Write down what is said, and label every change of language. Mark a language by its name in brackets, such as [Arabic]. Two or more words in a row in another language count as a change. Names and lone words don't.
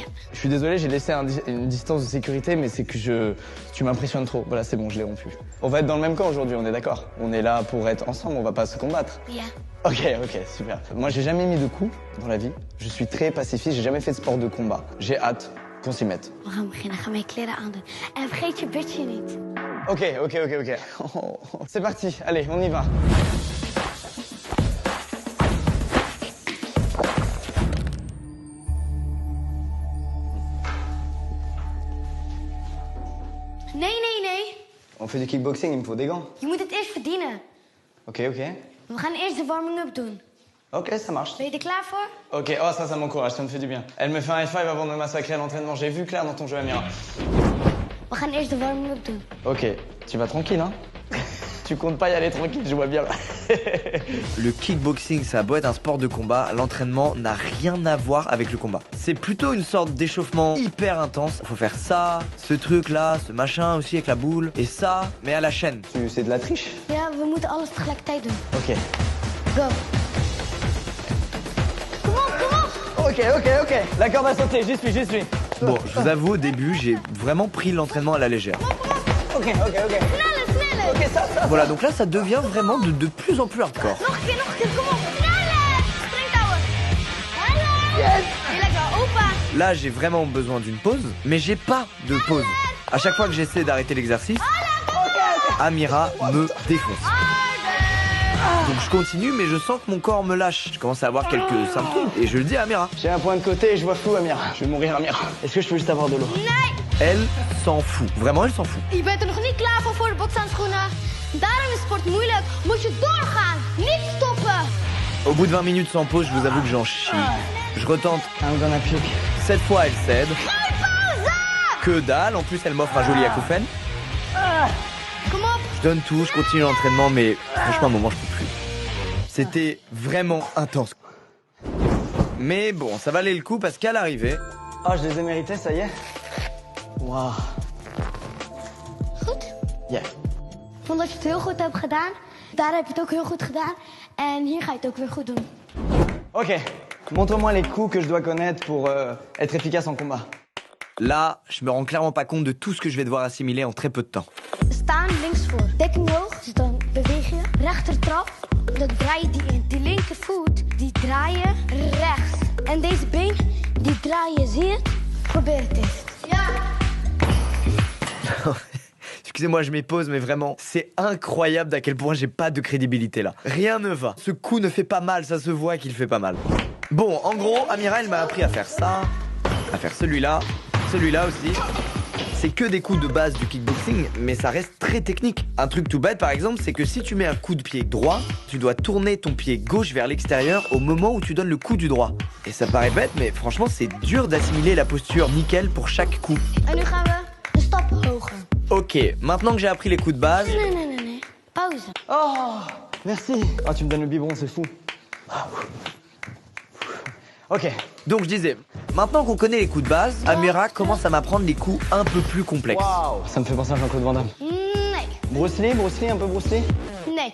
[French] Je suis désolé, j'ai laissé une distance de sécurité, mais c'est que tu m'impressionnes trop. Voilà, c'est bon, je l'ai rompu. On va être dans le même camp aujourd'hui, on est d'accord? On est là pour être ensemble, on va pas se combattre. [English] Yeah. [French] Ok, super. Moi j'ai jamais mis de coups dans la vie. Je suis très pacifiste, j'ai jamais fait de sport de combat. J'ai hâte qu'on s'y mette. [Dutch] We gaan beginnen. Ga mijn kleren aandoen. En vergeet je bitje niet. [French] Ok. C'est parti, allez, on y va. [Dutch] Nee. [French] On fait du kickboxing, il me faut des gants. [Dutch] Je moet het eerst verdienen. [French] Ok. [Dutch] We gaan eerst de warming-up doen. [French] Ok, ça marche. [Dutch] Ben je er klaar voor? [French] Ok, oh ça m'encourage, ça me fait du bien. Elle me fait un F5 avant de me massacrer à l'entraînement. J'ai vu clair dans ton jeu, Amira. [Dutch] We gaan eerst de warming-up doen. [French] Ok, tu vas tranquille, hein? Tu comptes pas y aller tranquille, je vois bien. Le kickboxing, ça a beau être un sport de combat, l'entraînement n'a rien à voir avec le combat. C'est plutôt une sorte d'échauffement hyper intense. Faut faire ça, ce truc-là, ce machin aussi avec la boule, et ça, mais à la chaîne. C'est de la triche? [Dutch] Ja, we moeten alles tegelijkertijd doen. [French] Ok. [Dutch] Go. Kom op. [French] Ok. La corde a sauté, j'y suis. Bon, je vous avoue, au début, j'ai vraiment pris l'entraînement à la légère. Ok. [Dutch] Sneller. [French] Ok, ça. Voilà, donc là, ça devient vraiment de plus en plus hardcore. [Dutch] Nog een keer, kom op. Sneller. Springtouwen. Hallo. Yes. Je lekker, opa. [French] Là, j'ai vraiment besoin d'une pause, mais j'ai pas de pause. À chaque fois que j'essaie d'arrêter l'exercice, Amira me défonce. Donc je continue, mais je sens que mon corps me lâche. Je commence à avoir quelques symptômes et je le dis à Amira. J'ai un point de côté et je vois flou, Amira. Je vais mourir, Amira. Est-ce que je peux juste avoir de l'eau? [Dutch] Nee. [French] Elle s'en fout. Vraiment, elle s'en fout. [Dutch] Je bent er nog niet klaar voor de bokshandschoenen. Daarom is sport moeilijk. Moet je doorgaan, niet stoppen. [French] Au bout de 20 minutes sans pause, je vous avoue que j'en chie. Je retente. [English] I'm gonna puke. [French] Cette fois, elle cède. Que dalle. En plus, elle m'offre un joli acouphène. [Dutch] Kom op. [French] Je donne tout, je continue l'entraînement, mais franchement, à un moment, je peux plus. C'était vraiment intense. Mais bon, ça valait le coup parce qu'à l'arrivée... Oh, je les ai mérités, ça y est. Waouh. [Dutch] Goed. [English] Yeah. [Dutch] Ik vond dat je het heel goed hebt gedaan. Daar heb je het ook heel goed gedaan. En hier ga je het ook weer goed doen. [French] Ok. Montre-moi les coups que je dois connaître pour être efficace en combat. Là, je me rends clairement pas compte de tout ce que je vais devoir assimiler en très peu de temps. [Dutch] Staan links voor. Dekking hoog. Dus dan beweeg je. Rechtertrap. Dan draai je die in. Die linkervoet, die draai je rechts. En deze been, die draai je. Zie je het? Probeer het eens. Ja. [French] Excusez-moi, je m'épose, mais vraiment, c'est incroyable d'à quel point j'ai pas de crédibilité là. Rien ne va. Ce coup ne fait pas mal, ça se voit qu'il fait pas mal. Bon, en gros, Amira, elle m'a appris à faire ça, à faire celui-là aussi. C'est que des coups de base du kickboxing, mais ça reste très technique. Un truc tout bête, par exemple, c'est que si tu mets un coup de pied droit, tu dois tourner ton pied gauche vers l'extérieur au moment où tu donnes le coup du droit. Et ça paraît bête, mais franchement, c'est dur d'assimiler la posture nickel pour chaque coup. [Dutch] En nu gaan we een stap hoger. [French] Ok, maintenant que j'ai appris les coups de base... [Dutch] Nee. Pauze. [French] Oh, merci. Oh, tu me donnes le biberon, c'est fou. Ok. Donc je disais, Maintenant qu'on connaît les coups de base, Amira commence à m'apprendre les coups un peu plus complexes. Waouh, ça me fait penser à Jean-Claude Van Damme. [Dutch] Nee. [French] Bruce Lee, un peu Bruce Lee. [Dutch] Nee.